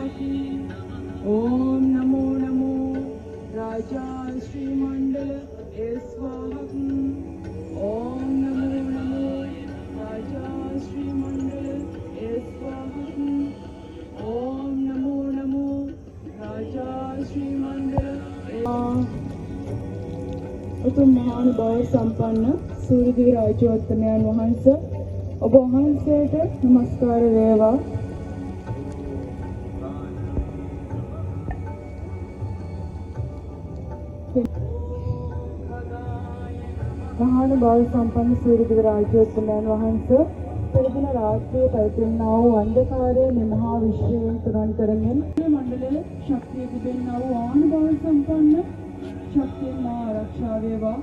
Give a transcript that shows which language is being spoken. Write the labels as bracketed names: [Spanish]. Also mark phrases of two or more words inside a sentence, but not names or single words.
[Sanskrit] ओम नमो नमो राजा श्री मंडल स्वाहा. ओम नमो नमो राजा श्री मंडल स्वाहा. ओम नमो नमो राजा श्री मंडल. [Sinhala] උතුම් මහානුභාව සම්පන්න සූර්යදිවි රාජෝත්තමයන් වහන්සේ ඔබ වහන්සේට නමස්කාර වේවා. මහානුභාව සම්පන්න සූර්යදිවි රාජෝත්තමයන් වහන්සේ පෙරදින රාත්‍රියේ පැවැත්වෙනා වූ අන්ධකාරයේ මේ මහා විශ්වයෙන් තුරන් කරමින් මේ මණ්ඩලයේ ශක්තිය තිබෙනා වූ ආනුභාව සම්පන්න ශක්තිය මා ආරක්ෂා වේවා.